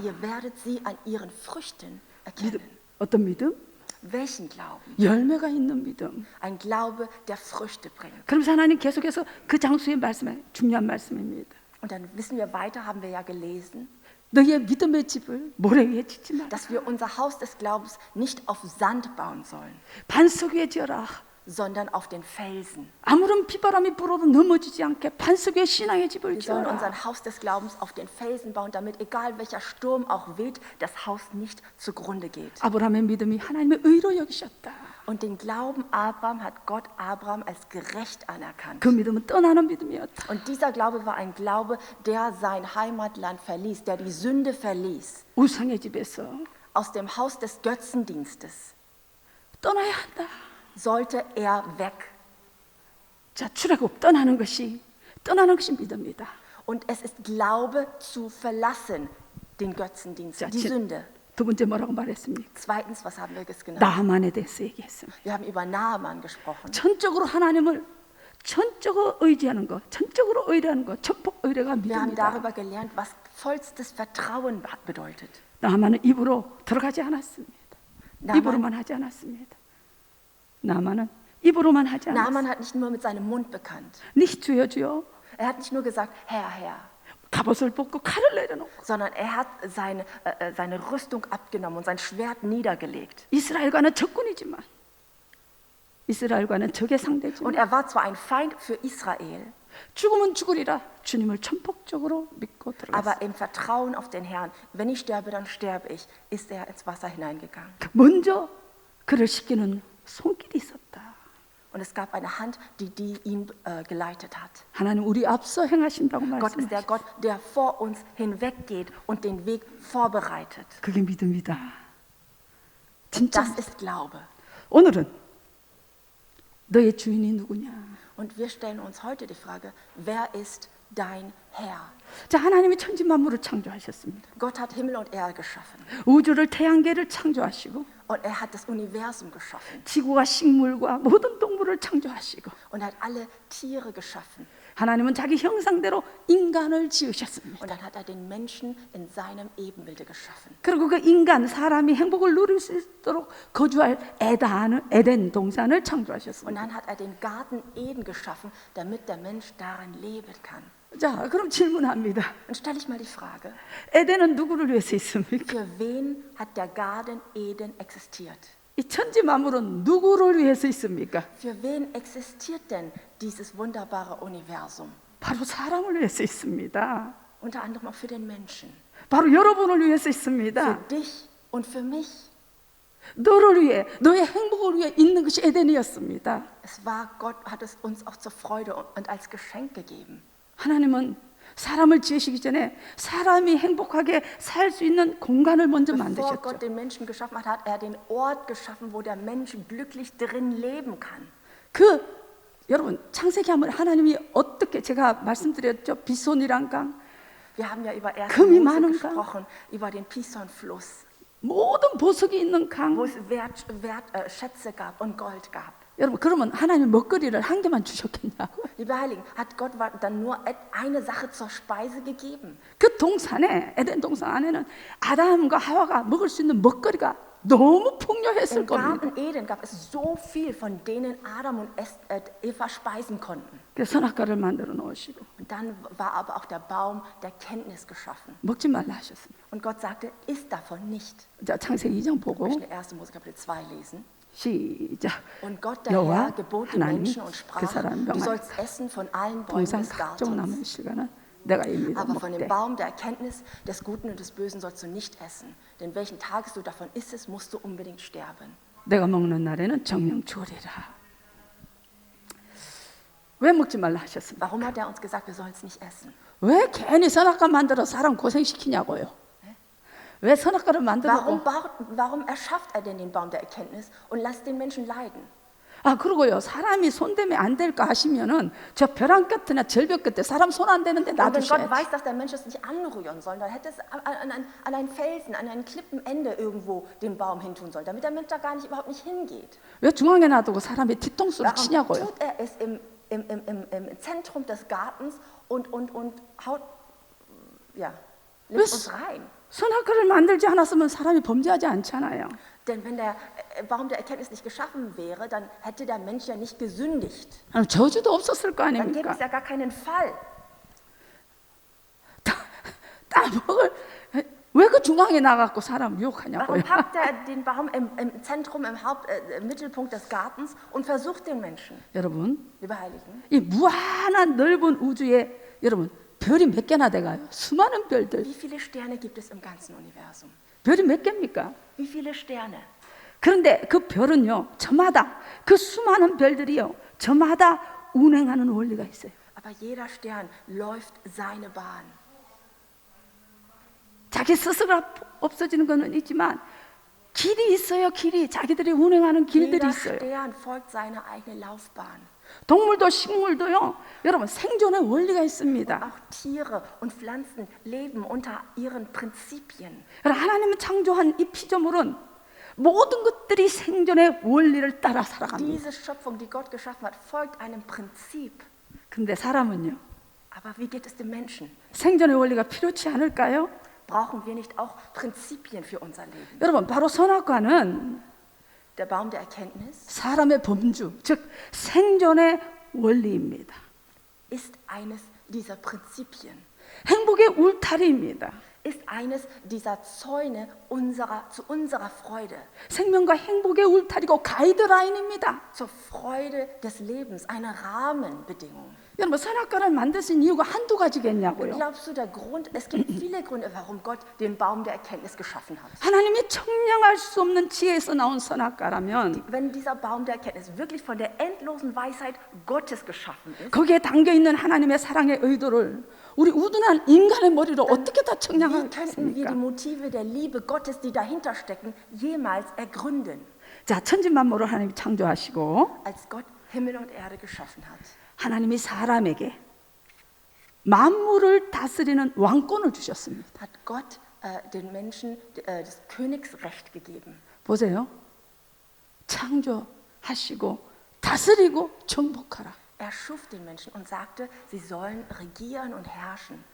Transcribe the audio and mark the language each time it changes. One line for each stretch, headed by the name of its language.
German: ihr werdet sie an ihren Früchten erkennen.
Korean: 어떤 믿음?
German: Welchen Glauben?
Korean: 열매가 있는 믿음.
German: Ein Glaube, der Früchte bringt.
Korean: 그러면서 하나님 계속해서 그 장소의 말씀에 중요한 말씀입니다.
German: Und dann wissen wir weiter, haben wir ja gelesen,
Korean: 너희의 믿음의 집을 모래 위에 짓지 마라.
German: dass wir unser Haus des Glaubens nicht auf Sand bauen sollen,
Korean: 반석 위에 지어라.
German: sondern auf den Felsen.
Korean: 아무런 비바람이 불어도 넘어지지 않게 반석 위에 신앙의 집을
German: Wir sollen
Korean: 지어라.
German: unser Haus des Glaubens auf den Felsen bauen, damit egal welcher Sturm auch weht, das Haus nicht zugrunde geht.
Korean: 아브라함의 믿음이 하나님의 의로 여기셨다.
German: Und den Glauben Abraham hat Gott Abraham als gerecht anerkannt.
Korean: 그 믿음은 떠나는 믿음이었다.
German: Und dieser Glaube war ein Glaube, der sein Heimatland verließ, der die Sünde verließ.
Korean: 우상의 집에서
German: Aus dem Haus des Götzendienstes
Korean: 떠나야 한다.
German: sollte er weg.
Korean: 자, 출애굽 떠나는 것이 믿음이다.
German: Und es ist Glaube zu verlassen, den Götzendienst, die Sünde.
Korean: 두 번째 뭐라고 말했습니까?
German: Zweitens, was haben wir genannt?
Korean: 나만에 대해서 얘기했습니다.
German: Wir haben über Naaman gesprochen.
Korean: 전적으로 하나님을 전적으로 의지하는 것, 전적으로 의뢰하는 것, 전폭 의뢰가
German: Wir haben
Korean: 믿음이다.
German: darüber gelernt, was vollstes Vertrauen bedeutet.
Korean: 나만은 입으로 들어가지 않았습니다. 입으로만 하지 않았습니다. 나만은 입으로만 하지 않았습니다.
German: Naaman hat nicht nur mit seinem Mund bekannt. nicht
Korean: 주여 주여
German: Er hat nicht nur gesagt, Herr, Herr,
Korean: 갑옷을 벗고 칼을 내려놓고
German: sondern er hat seine Rüstung abgenommen und sein Schwert niedergelegt.
Korean: 이스라엘과는 적군이지만 이스라엘과는 적의
German: Und
Korean: 상대지만
German: er war zwar ein Feind für Israel,
Korean: 죽으면 죽으리라 주님을 전폭적으로 믿고 들어갔어요.
German: aber im Vertrauen auf den Herrn, wenn ich sterbe, dann sterbe ich, ist er ins Wasser hineingegangen.
Korean: 먼저 그를 씻기는 손길이 있었다.
German: Und es gab eine Hand, die ihn geleitet hat.
Korean: 하나님 우리 앞서 행하신다고
German: Gott ist der
Korean: 말씀하셨어요.
German: Gott, der vor uns hinweggeht und den Weg vorbereitet.
Korean: 그게 믿음이다. 진짜
German: Das ist Glaube.
Korean: 오늘은 너의 주인이 누구냐?
German: Und wir stellen uns heute die Frage, wer ist dein Herr?
Korean: 자, 하나님이 천지 만물을 창조하셨습니다.
German: Gott hat Himmel und Erde geschaffen.
Korean: 우주를 태양계를 창조하시고
German: Und er hat das Universum geschaffen.
Korean: 지구와 식물과 모든 동물을 창조하시고
German: Und er hat alle Tiere geschaffen.
Korean: 하나님은 자기 형상대로 인간을 지으셨습니다.
German: Und dann hat er den Menschen in seinem Ebenbilde geschaffen.
Korean: 그리고 그 인간, 사람이 행복을 누릴 수 있도록 거주할 에덴 동산을
German: Und
Korean: 창조하셨습니다.
German: dann hat er den Garten Eden geschaffen, damit der Mensch darin leben kann.
Korean: 자, 그럼 질문합니다.
German: Und stelle ich mal die Frage,
Korean: 에덴은 누구를 위해서 있습니까?
German: für wen hat der Garten Eden existiert?
Korean: 이 천지 만물은 누구를 위해서 있습니까?
German: Für wen existiert denn dieses wunderbare Universum?
Korean: 바로 사람을 위해서 있습니다.
German: Unter anderem auch für den Menschen.
Korean: 바로 여러분을 위해서 있습니다.
German: dich und für mich.
Korean: 너를 위해, 너의 행복을 위해 있는 것이 에덴이었습니다.
German: Es war, Gott hat es uns auch zur Freude und als Geschenk gegeben.
Korean: 하나님은 사람을 지으시기 전에 사람이 행복하게 살 수 있는 공간을 먼저
German: Bevor
Korean: 만드셨죠.
German: Gott den Menschen geschaffen hat, hat er den Ort geschaffen, wo der Mensch glücklich drin leben kann.
Korean: 여러분 창세기 하면 하나님이 어떻게 제가 말씀드렸죠. 빗손이란 강,
German: Wir haben ja über 1.
Korean: 금이
German: Mose
Korean: 많은 강,
German: gesprochen, über den Pison-Fluss,
Korean: 모든 보석이 있는
German: wo
Korean: 강.
German: es Schätze gab und Gold gab.
Korean: 여러분, 그러면 하나님 먹거리를 한 개만 주셨겠냐고?
German: Liebe Heiligen, hat Gott dann nur eine Sache zur Speise gegeben?
Korean: 그 동산에, 에덴 동산 안에는 아담과 하와가 먹을 수 있는 먹거리가 너무 풍요했을
German: Im
Korean: 겁니다.
German: Garten Eden gab es so viel, von denen Adam und Eva speisen konnten.
Korean: 그래서 선악과를 만들어 놓으시고
German: Und dann war aber auch der Baum der Kenntnis geschaffen.
Korean: 먹지 말라 하셨습니다.
German: Und Gott sagte, isst davon nicht.
Korean: 자, 창세기 2장 보고
German: Ich möchte 1. Mose Kapitel 2 lesen.
Korean: 시작.
German: Und Gott der
Korean: 여호와
German: Herr gebot den
Korean: 하나님
German: Menschen und
Korean: 그
German: sprach,
Korean: 사람
German: du
Korean: 명하니까
German: sollst essen von allen Bäumen
Korean: 동산
German: des
Korean: 각종 나무의
German: Gartens.
Korean: 실과는 내가 입니다
German: Aber von dem
Korean: 먹되
German: Baum der Erkenntnis des Guten und des Bösen sollst du nicht essen. Denn welchen Tages du davon isstest, musst du unbedingt sterben.
Korean: 내가 먹는 날에는 정령 죽으리라. 왜 먹지 말라 하셨습니까?
German: Warum hat er uns gesagt, wir sollen es nicht essen?
Korean: 왜 괜히 선악과 만들어 사람 고생시키냐고요? 왜 선악과를 만들고?
German: Warum erschafft er denn den Baum der Erkenntnis und lässt den Menschen leiden?
Korean: 아, 그러고요, 사람이 손대면 안 될까 하시면은 저 벼랑 끝이나 절벽 끝에 사람 손 안 대는데
German: Und wenn Gott
Korean: 놔두셔야지.
German: weiß, dass der Mensch es nicht anrühren soll, dann hätte es an einen Felsen, an ein Klippenende irgendwo den Baum hintun sollen, damit der Mensch da überhaupt nicht hingeht.
Korean: 왜 중앙에 놔두고 사람이 뒤통수를
German: Warum
Korean: 치냐고요?
German: tut er es im Zentrum des Gartens und haut, ja, lässt uns rein?
Korean: 선악과를 만들지 않았으면 사람이 범죄하지 않잖아요.
German: Denn wenn der Baum der Erkenntnis nicht geschaffen wäre, dann hätte der Mensch ja nicht gesündigt.
Korean: 저주도 없었을 거
German: Dann gäbe
Korean: 아닙니까?
German: es ja gar keinen Fall.
Korean: 따먹을 왜 그 중앙에 나가고 사람 유혹하냐고요?
German: Warum packt er den Baum im Zentrum, im Mittelpunkt des Gartens und versucht den Menschen?
Korean: 여러분,
German: Liebe Heiligen,
Korean: 이 무한한 넓은 우주에 여러분 별이 몇 개나 돼가요? 수많은 별들.
German: wie viele Sterne gibt es im ganzen Universum?
Korean: 별이 몇 개입니까?
German: Wie viele Sterne?
Korean: 그런데 그 별은요, 저마다 그 수많은 별들이요, 저마다 운행하는 원리가 있어요.
German: Aber jeder Stern läuft seine Bahn.
Korean: 자기 스스로 없어지는 것은 있지만 길이 있어요. 길이 자기들이 운행하는 길들이
German: Jeder
Korean: 있어요.
German: Stern folgt seiner eigenen Laufbahn.
Korean: 동물도 식물도요, 여러분 생존의 원리가 있습니다.
German: Auch Tiere und Pflanzen leben unter ihren Prinzipien.
Korean: 하나님은 창조한 이 피조물은 모든 것들이 생존의 원리를 따라 살아갑니다.
German: Diese Schöpfung, die Gott geschaffen hat, folgt einem Prinzip.
Korean: 근데 사람은요,
German: Aber wie geht es dem Menschen?
Korean: 생존의 원리가 필요치 않을까요?
German: Brauchen wir nicht auch Prinzipien für unser Leben?
Korean: 여러분, 바로 선악과는
German: Der Baum der Erkenntnis
Korean: 사람의 범주, 즉 생존의 원리입니다.
German: ist eines dieser Prinzipien,
Korean: 행복의 울타리입니다.
German: ist eines dieser Zäune zu unserer Freude,
Korean: 생명과 행복의 울타리고 가이드라인입니다.
German: zur Freude des Lebens, eine Rahmenbedingung.
Korean: 여러분, 선악과를 만드신 이유가 한두 가지겠냐고요?
German: Glaubst du, es gibt viele Gründe, warum Gott den Baum der Erkenntnis geschaffen hat?
Korean: 하나님이 청량할 수 없는 지혜에서 나온 선악과라면
German: Wenn dieser Baum der Erkenntnis wirklich von der endlosen Weisheit Gottes geschaffen ist,
Korean: 거기에 담겨있는 하나님의 사랑의 의도를 우리 우둔한 인간의 머리로 어떻게 다
German: wie
Korean: 청량할 수
German: könnten wir die
Korean: 있습니까?
German: Motive der Liebe Gottes, die dahinter stecken, jemals ergründen,
Korean: 자, 천지만물을 하나님이 창조하시고
German: als Gott Himmel und Erde geschaffen hat?
Korean: 하나님이 사람에게 만물을 다스리는 왕권을 주셨습니다.
German: Hat Gott den Menschen das Königsrecht gegeben.
Korean: 보세요. 창조하시고 다스리고 정복하라.
German: Er schuf den Menschen und sagte, sie sollen regieren und herrschen.